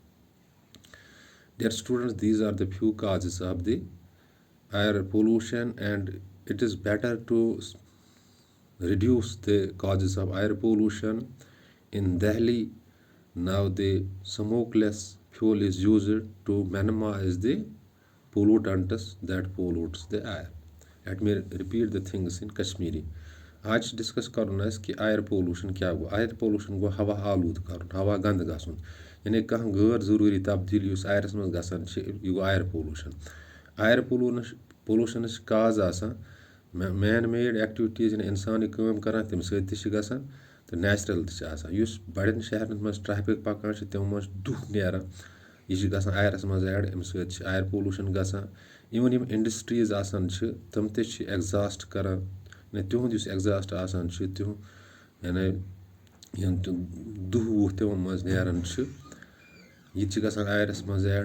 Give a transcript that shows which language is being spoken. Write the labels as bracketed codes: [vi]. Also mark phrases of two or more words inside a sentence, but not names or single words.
[en] Dear students, these are the few causes of the air pollution, and it is better to reduce the causes of air pollution. In Delhi, now the smokeless fuel is used to minimize the pollutants that pollutes the air. Let me repeat the things in Kashmiri. [ks] आज डिस्कस करुन कि [en] air pollution [ks] क्या गो. [en] air pollution [ks] गो हवा आलूद करुन, हवा गंद गसन. यानी कह गैर जरूरी तब्दीली उस आयरस मज गसन यह गो [en] air pollution. air pollution [ks] काज आसान [en] man made activities [ks] انسان کٲم کران تمہِ سۭتۍ تہِ چھِ گژھان تہٕ نیچرل تہِ چھِ آسان. یُس بڑٮ۪ن شہرن منٛز ٹریفک پکان چھِ تِمو منٛز چھِ دُہ نیران, یہِ چھِ گژھان آیرس منٛز ایڈ, اَمہِ سۭتۍ چھِ [en] air pollution [ks] گژھان. اِوٕن یِم انڈسٹریٖز آسان چھِ تِم تہِ چھِ ایگزاسٹ کران, یعنی تِہُنٛد یُس ایگزاسٹ آسان چھُ تِہُنٛد یعنی یِم دُہ وُہ تِمن منٛز نیران چھِ, یہِ تہِ چھِ گژھان آیرس منٛز ایڈ.